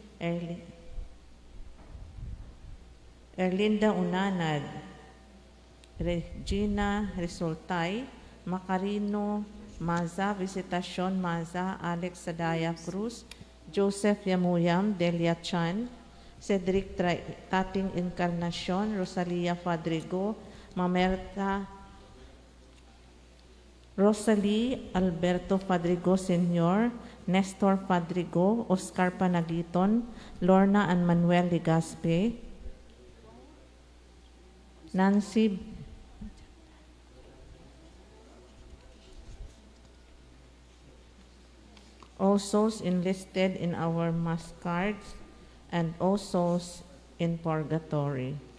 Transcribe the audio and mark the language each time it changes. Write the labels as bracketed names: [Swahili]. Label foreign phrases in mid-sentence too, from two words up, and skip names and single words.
[English] Erlinda Unanad, Regina Resultay, Macarino Maza, Visitacion Maza, Alex Sadaya Cruz, Joseph Yamuyam, Delia Chan, Cedric Tating Encarnacion, Rosalia Fadrigo, Mamerta Rosalie Alberto Fadrigo Sr., Nestor Fadrigo, Oscar Panagiton, Lorna and Manuel Ligaspe, Nancy all souls enlisted in our mass cards, and all souls in purgatory.